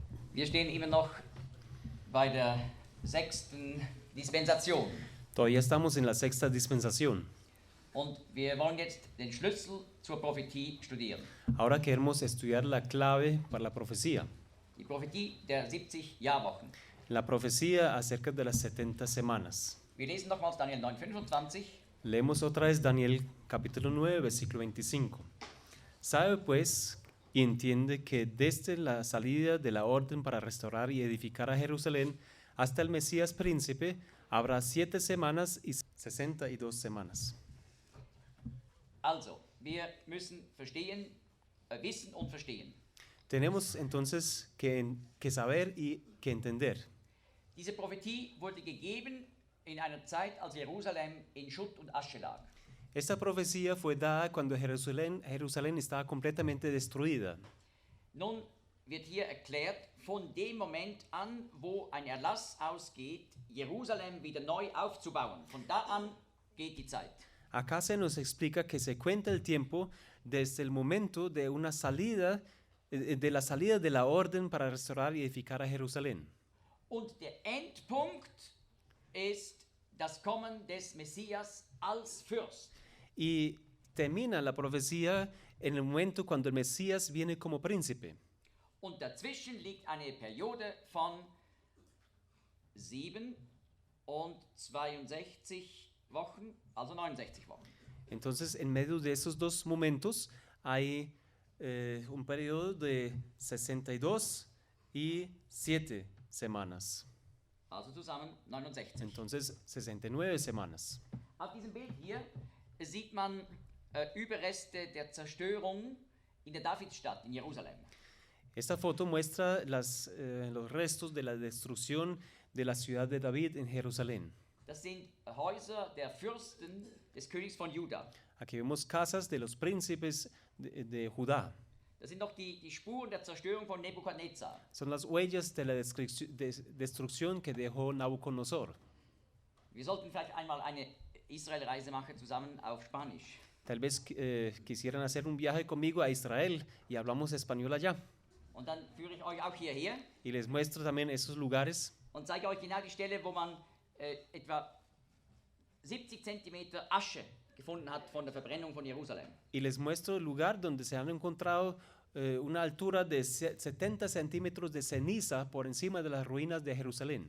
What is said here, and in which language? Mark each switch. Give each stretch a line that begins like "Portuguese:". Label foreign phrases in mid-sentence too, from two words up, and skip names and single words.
German: Wir stehen immer noch bei der 6. Dispensation.
Spanish: Todavía estamos en la sexta dispensación.
German: Und wir wollen jetzt den Schlüssel zur Prophetie studieren.
Spanish: Ahora queremos estudiar la clave para la profecía.
German: Die Prophetie der 70 Jahrwochen.
Spanish: La profecía acerca de las 70 semanas.
German: Wir lesen nochmals Daniel 9,25.
Spanish: Leemos otra vez Daniel capítulo 9, versículo 25. Sabe pues y entiende que desde la salida de la orden para restaurar y edificar a Jerusalén hasta el Mesías príncipe habrá 7 semanas y 62 semanas.
German: Also, wir müssen verstehen, wissen und verstehen.
Spanish: Tenemos entonces que saber y que entender.
German: Diese Prophetie wurde gegeben in einer Zeit, als Jerusalem in Schutt und Asche lag.
Spanish: Esta profecía fue dada cuando Jerusalén estaba completamente destruida.
German: Nun wird hier erklärt, von dem Moment an, wo ein Erlass ausgeht, Jerusalem wieder neu aufzubauen. Von da an geht die Zeit.
Spanish: Acá se nos explica que se cuenta el tiempo desde el momento de una salida, de la salida de la orden para restaurar y edificar a Jerusalén.
German: Und der Endpunkt ist das Kommen des Messias als Fürst.
Spanish: Y termina la profecía en el momento cuando el Mesías viene como príncipe.
German: Und dazwischen liegt eine Periode von 7 und 62 Wochen, also 69 Wochen.
Spanish: Entonces, en medio de esos dos momentos hay un periodo de 62 y 7 semanas.
German: Also zusammen 69.
Spanish: Entonces, 69 semanas.
German: Auf diesem Bild hier sieht man Überreste der Zerstörung in der Davidstadt in Jerusalem.
Spanish: Esta foto muestra los restos de la destrucción de la ciudad de David en Jerusalén.
German: Das sind Häuser der Fürsten des Königs von Juda.
Spanish: Aquí vemos casas de los príncipes de Judá.
German: Das sind noch die Spuren der Zerstörung von Nebukadnezar.
Spanish: Son las huellas de la destrucción que dejó Nabucodonosor.
German: Wir sollten vielleicht einmal eine Israelreise machen zusammen auf Spanisch.
Spanish: Tal vez quisieran hacer un viaje conmigo a Israel y hablamos español allá.
German: Und dann führe ich euch auch hierher
Spanish: Y les muestro también esos lugares
German: und zeige euch genau die Stelle, wo man etwa 70 Zentimeter Asche gefunden hat von der Verbrennung von Jerusalem.
Spanish: y les muestro el lugar donde se han encontrado una altura de 70 centímetros de ceniza por encima de las ruinas de Jerusalén.